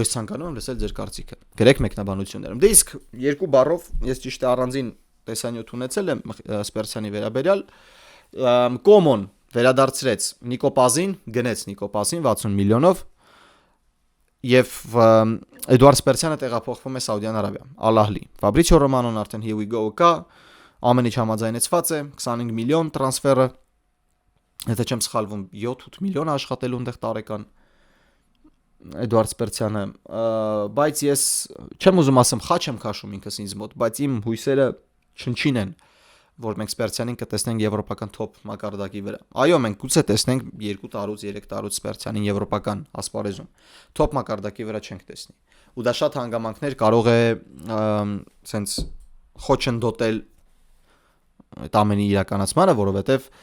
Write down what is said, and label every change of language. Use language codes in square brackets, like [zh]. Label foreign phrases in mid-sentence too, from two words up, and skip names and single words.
[hy] ես ցանկանում եմ լսել ձեր կարծիքը։ Գրեք մեկնաբանություններում։ Դե իսկ երկու բառով ես ճիշտ է առանձին տեսանյութ ունեցել եմ Սպերցյանի վերաբերյալ։ Կոմոն վերադարձրեց Նիկո Պազին, գնեց Նիկո Պազին 60 միլիոնով եւ Էդուարդ Սպերցյանը տեղափոխվում է Սաուդյան Արաբիա, Ալ-Ահլի։ Ֆաբրիցիո Ռոմանոն արդեն [en] here we go [hy] կա, ամեն ինչ համաձայնեցված է, 25 միլիոն տրանսֆերը, եթե չեմ սխալվում 7-8 միլիոն աշխատելու այնտեղ տարեկան Էդուարդ Սպերցյանը, բայց ես չեմ ուզում ասեմ խաչ եմ քաշում ինքս ինձ մոտ, բայց իմ հույսերը չնչին են, որ մենք Սպերցյանին կտեսնենք եվրոպական top մակարդակի վրա։ Այո, մենք գուցե տեսնենք 2 տարուց, 3 տարուց Սպերցյանին եվրոպական ասպարեզում, top մակարդակի վրա չենք տեսնի։ Ու դա շատ հանգամանքներ կարող է սենց խոչընդոտել այդ ամենի իրականացմանը, որովհետև